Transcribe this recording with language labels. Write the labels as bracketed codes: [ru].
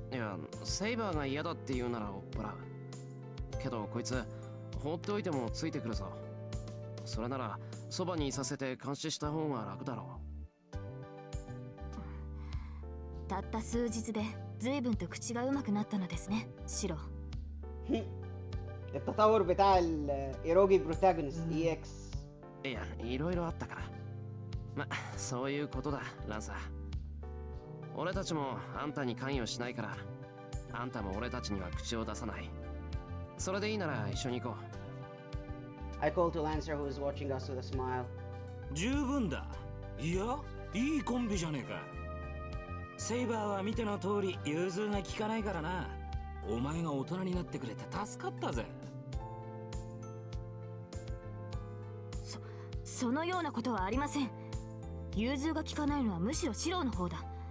[ja] いや、セイバーが嫌だって言うなら追っ払う。けどこいつ放っておいてもついてくるぞ。それならそばにいさせて監視した方が楽だろう。たった数日で随分と口がうまくなったのですね、シロ。 [ar] التطور بتاع الإيروجي بروتاغونست EX. [ja] いや、いろいろあったから。ま、そういうことだ、ランサー。俺たちもあんたに関与しないから、あんたも俺たちには口を出さない。それでいいなら一緒に行こう。 [en] I call to Lancer who is watching us with a smile. [ja] 十分だ。いや、いいコンビじゃねえか。セイバーは見ての通り融通が利かないからな。お前が大人になってくれて助かったぜ。そのようなことはありません。融通が利かないのはむしろシロの方だ。